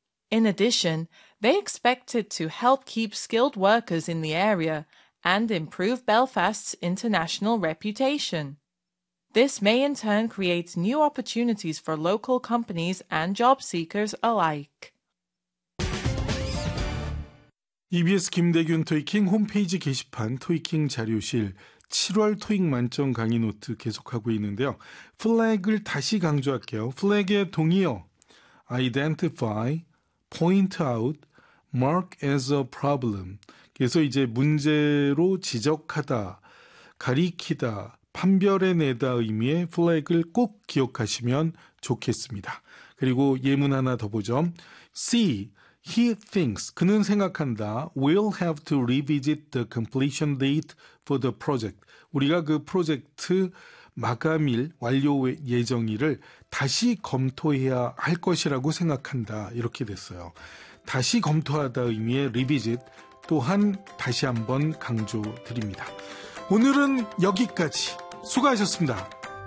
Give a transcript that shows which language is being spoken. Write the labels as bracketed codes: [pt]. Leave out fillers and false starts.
[en] In addition, they expect it to help keep skilled workers in the area and improve Belfast's international reputation. This may in turn create new opportunities for local companies and job seekers alike. [ko] EBS 김대균 토익킹 홈페이지 게시판 토익킹 자료실 7월 토익 만점 강의 노트 계속하고 있는데요. 플래그를 다시 강조할게요. 플래그의 동의어 [en] identify, point out, mark as a problem. [ko] 그래서 이제 문제로 지적하다, 가리키다, 판별해내다 의미의 플래그를 꼭 기억하시면 좋겠습니다. 그리고 예문 하나 더 보죠. C. [en] He thinks, [ko] 그는 생각한다, [en] we'll have to revisit the completion date for the project. [ko] 우리가 그 프로젝트 마감일, 완료 예정일을 다시 검토해야 할 것이라고 생각한다. 이렇게 됐어요. 다시 검토하다 의미의 revisit 또한 다시 한번 강조드립니다. 오늘은 여기까지. 수고하셨습니다.